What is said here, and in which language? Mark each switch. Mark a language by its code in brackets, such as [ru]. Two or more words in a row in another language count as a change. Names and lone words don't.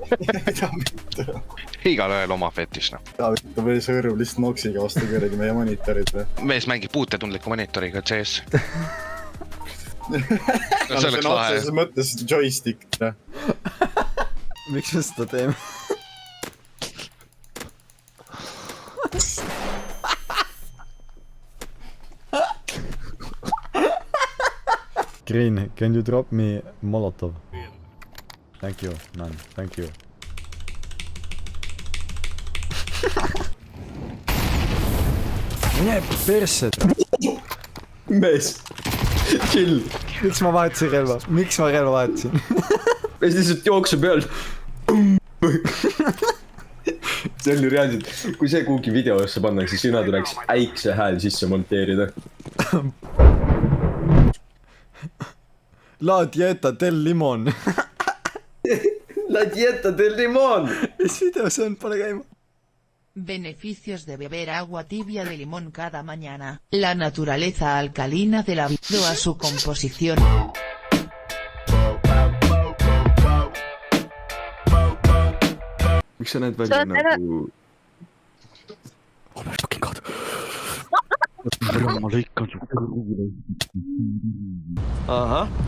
[et] igalühel oma fetiš, noh. ta või sõõrub lihtsalt noksiga vastu kuradi meie monitorid või? mees mängib puutetundliku monitoriga CS. no see see oleks on lahe. otseses mõttes joystick, noh. miks me seda teeme? [en] Green, can you drop me Molotov? Thank you, man, thank you. [et] mine persse. mees, chill. miks ma vahetasin relva? miks ma relva vahetasin? mees lihtsalt jookseb peal. see on ju reaalselt, kui see kuhugi videosse pannakse, siis sina tuleks äikse hääl sisse monteerida. [es] La dieta del limon. La dieta del limon. [et] mis video see on, pane käima. [es] Beneficios de beber agua tibia de limón cada mañana. La naturaleza alcalina del debido a su composición. [et] miks sa näed välja nagu... ma lõikan su kõrvule. ahah.